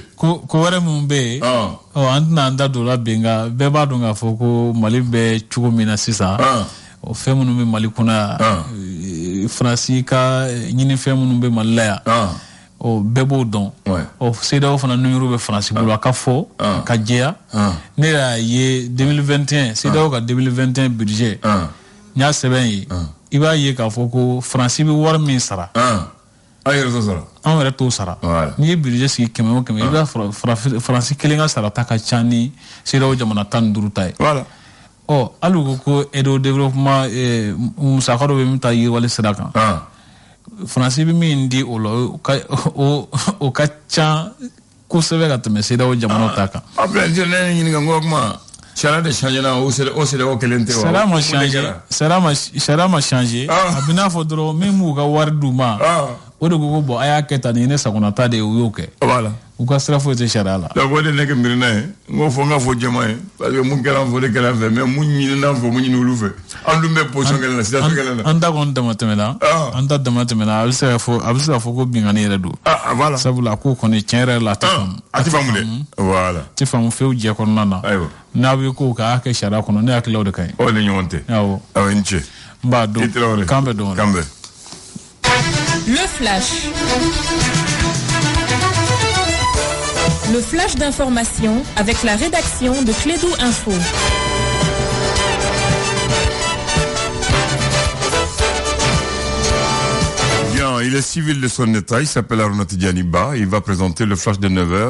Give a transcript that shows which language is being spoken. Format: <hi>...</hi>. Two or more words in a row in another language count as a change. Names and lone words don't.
<bm>ko wɛrɛ min bɛ yen an tɛna an da don la bi nka bɛɛ b'a dɔn k'a fɔ ko Mali bɛ cogo min na sisan o fɛn minnu bɛ Mali kɔnɔ yan Faransi ka ɲinifɛn minnu bɛ Mali la yan bɛɛ b'o dɔn CEDEAO fana numéro bɛ Faransi bolo a ka fɔ ka jɛya ne yɛrɛ y'a ye 2021 CEDEAO ka 2021 budget n y'a sɛbɛn ye i b'a ye k'a fɔ ko Faransi bɛ wari min sara an yɛrɛ t'o sara n'i ye budget sigi 100 o 100 i b'a Faransi kelen ka sarata ka ca ni CEDEAO jamana 15 ta ye hali u ko</bm> <fr>aide au développement</fr> <bm>musaka dɔ bɛ min ta yiriwali sira kan Faransi bɛ min di o la o ka ca kosɛbɛ ka tɛmɛ CEDEAO jamanaw ta kan</bm> <fr>après je ne</fr> <bm>ɲininka n ko kuma sariya de changé na o CEDEAO kelen tɛ wa sariya ma changé a bɛ n'a fɔ dɔrɔn min b'u ka wari d'u ma o de ko bon a y'a kɛ tan nin ye ne sagonata de ye u y'o kɛ u ka sira foyi tɛ sariya la donc o de ne kɛ miirina ye n k'o fɔ n ka fɔ jama ye</bm> <fr>parce que</fr> <bm>mun kɛra an fɔ de kɛra an fɛ mais mun ɲinina an fɛ mun ɲini olu fɛ an dun bɛ position kelen na situation kelen na an ta kɔni dama tɛmɛna a bɛ se ka fɔ ko binkani yɛrɛ don sabula ko kɔni tiɲɛ yɛrɛ la a tɛ faamu dɛ voilà tɛ faamu fewu jɛ kɔnɔna na n'a bɛ ko k'a kɛ sariya kɔnɔ ne hakili la o de ka ɲi o de ɲɔgɔn tɛ awɔ i ni ce n b'a dɔn kan bɛ dɔn kan bɛ.</bm> <fr>Le flash. Le flash d'information avec la rédaction de Clédou Info. Bien, il est civil de son état, il s'appelle Arnaud Dianiba, il va présenter le flash de 9h.</fr>